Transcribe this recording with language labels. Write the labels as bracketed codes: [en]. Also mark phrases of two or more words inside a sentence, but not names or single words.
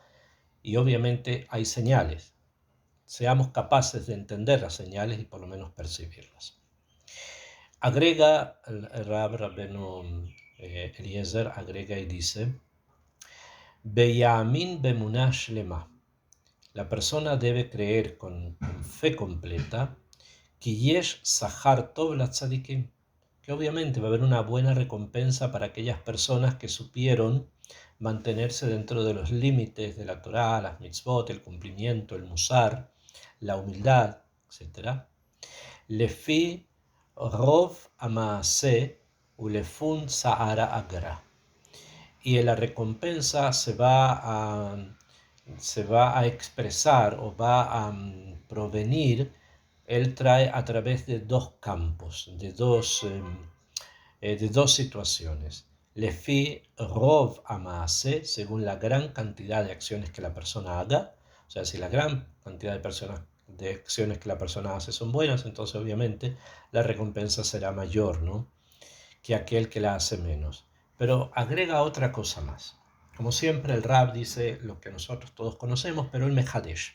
[es] Y obviamente hay señales. Seamos capaces de entender las señales y por lo menos percibirlas. Agrega el Rabbenu Eliezer, agrega y dice, [he] ויאמין באמונה שלמה. [es] La persona debe creer con fe completa que [he] יש שכר טוב לצדיקים, [es] que obviamente va a haber una buena recompensa para aquellas personas que supieron mantenerse dentro de los límites de la Torá, las mitzvot, el cumplimiento, el musar, la humildad, etc. [he] לפי רוב המעשה ולפום צערא אגרא. [es] Y la recompensa se va a expresar o va a provenir, él trae a través de dos campos, de dos situaciones. [he] לפי רוב המעשה, [es] según la gran cantidad de acciones que la persona haga, o sea, si la gran cantidad de acciones que la persona hace son buenas, entonces obviamente la recompensa será mayor, ¿no?, que aquel que la hace menos. Pero agrega otra cosa más. Como siempre, el Rab dice lo que nosotros todos conocemos, pero el Mehadesh.